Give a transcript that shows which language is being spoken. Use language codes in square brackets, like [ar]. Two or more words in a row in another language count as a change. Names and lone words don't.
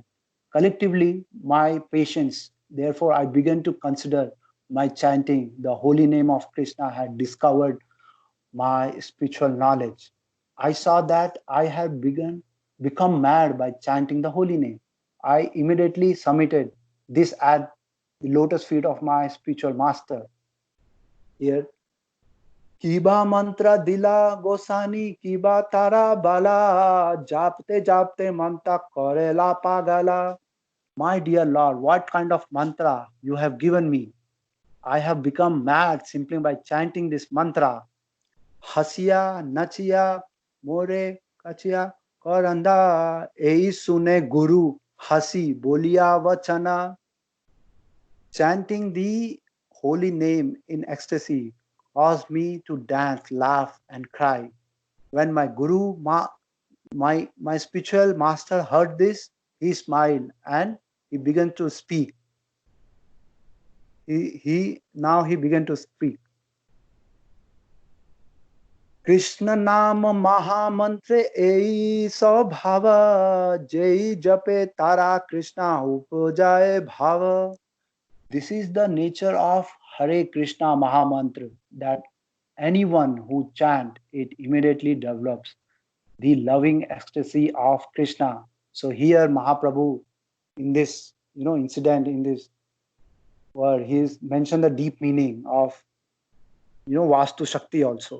[en] Collectively, my patience, therefore, I began to consider my chanting the holy name of Krishna had discovered my spiritual knowledge. I saw that I had become mad by chanting the holy name. I immediately submitted this at the lotus feet of my spiritual master. [bn] Here, কিবা মন্ত্র দিলা গোসাঞি, কিবা তার বল, জপতে জপতে মন্ত্র করেলা পাগল. [en] My dear Lord, what kind of mantra you have given me? I have become mad simply by chanting this mantra. [bn] হাসিয়া, নাচিয়া, মোরে, কাঁদিয়া, ক্রন্দন, এই শুনে গুরু, হাসি, বলিয়া বচন. [en] Chanting the holy name in ecstasy caused me to dance, laugh, and cry. When my guru, my spiritual master heard this, he smiled and he began to speak. He began to speak. [bn] কৃষ্ণ নাম মহামন্ত্র এই স্বভাব যেই জপে তার কৃষ্ণ উপজয়ে ভাব. [en] This is the nature of Hare Krishna Mahamantra, that anyone who chant it immediately develops the loving ecstasy of Krishna. So here Mahaprabhu, in this incident, in this word, he's mentioned the deep meaning of Vastu Shakti also.